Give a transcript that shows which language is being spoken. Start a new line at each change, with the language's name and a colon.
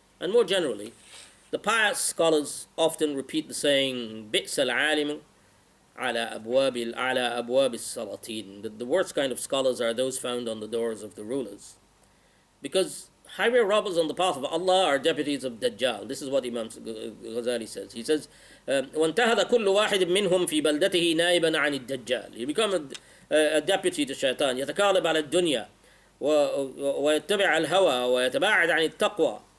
English: And more generally, the pious scholars often repeat the saying
Arabic: بئس العالم على أبواب السلاطين,
English: that the worst kind of scholars are those found on the doors of the rulers, because highway robbers on the path of Allah are deputies of Dajjal. This is what Imam Ghazali says. He says,
Arabic: وانتهض كل واحد منهم في بلدته نائبا عن الدجال.
English: You become a deputy to shaitan.
Arabic: يتكالب على الدنيا ويتبع الهوى ويتباعد عن التقوى.